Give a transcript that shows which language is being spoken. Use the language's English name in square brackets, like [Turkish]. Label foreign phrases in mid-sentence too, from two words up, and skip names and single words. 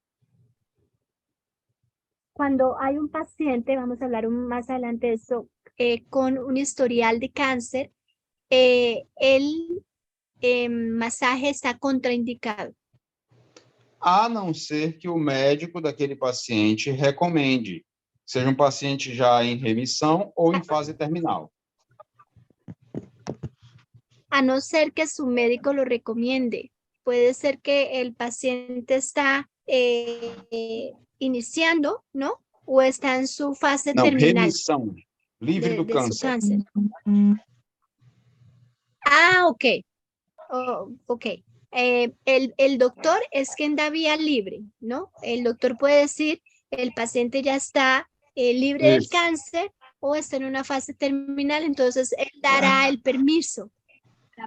[Spanish] Cuando hay un paciente, vamos a hablar más adelante de eso, con un historial de cáncer, el masaje está contraindicado. [Portuguese] A não ser que o médico daquele paciente recomende, seja um paciente já em remissão ou em fase terminal. [Spanish] A no ser que su médico lo recomiende. Puede ser que el paciente está iniciando, ¿no? O está en su fase [Portuguese] Não, [Spanish] terminal [Portuguese] remissão, livre do [Spanish] de su [Portuguese] câncer. [Spanish] cáncer. Ah, ok. Oh, ok. El doctor es quien da vía libre, ¿no? El doctor puede decir, el paciente ya está libre del Eso. cáncer o está en una fase terminal, entonces él dará el permiso para